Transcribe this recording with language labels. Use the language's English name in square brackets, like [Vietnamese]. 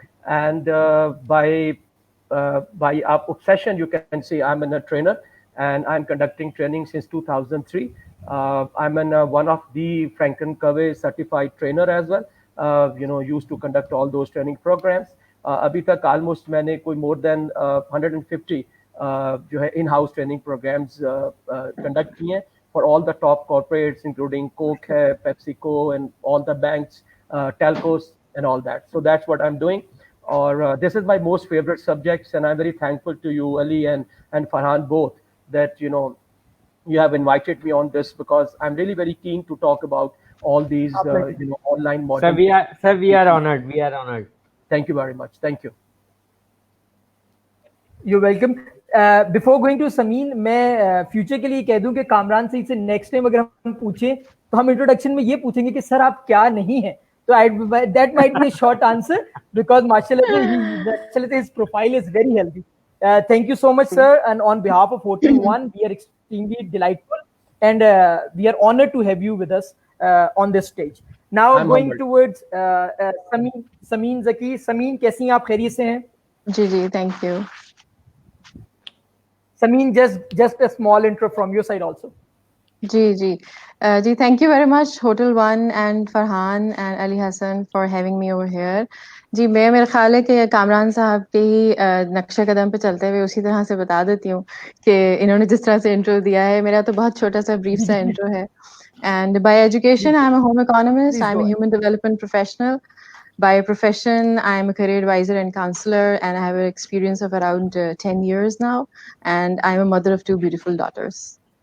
[English] And by obsession, you can say I'm a trainer, and I'm conducting training since 2003. I'm one of the Franklin Covey certified trainer as well. Used to conduct all those training programs. [Hindi] अभी तक [English] almost [Hindi] मैंने कोई [English] more than 150 [Hindi] जो है [English] in house training programs conduct [Hindi] किए हैं [English] For all the top corporates including Coke है, PepsiCo and all the banks, telcos and all that. So that's what I am doing. और this is my most favourite subjects and I am very thankful to you Ali and Farhan both that you have invited me on this, because I'm really very keen to talk about all these online modern. Sir, we are honored. Thank you very much. Thank you. You're welcome. Before going to Sameen, [Hindi] मैं future के लिए कह दूं कि कामरान सईद से next time अगर हम पूछें तो हम इंट्रोडक्शन में ये पूछेंगे कि सर आप क्या नहीं हैं. तो [English] that might be a short answer because mashallah his profile is very healthy. Thank you so much, sir, and on behalf of Hotel One, we are extremely delightful and we are honored to have you with us on this stage. Now going towards Sameen Zaki. [Hindi] Sameen, कैसी हैं आप? खैरियत से हैं? [English] जी, thank you. Sameen, just a small intro from your side also. जी, thank you very much Hotel One and Farhan and Ali Hassan for having me over here. [Hindi] जी, मेरा ख्याल है कि कामरान साहब के ही नक्शे कदम पे चलते हुए उसी तरह से बता देती हूँ कि इन्होंने जिस तरह से इंट्रो दिया है, मेरा तो बहुत छोटा सा ब्रीफ सा इंट्रो है. [English] And by education, I'm a home economist. I'm a human development professional. By profession, I'm a career advisor and counselor, and I have an experience of around 10 years now. And I'm a mother of 2 beautiful daughters.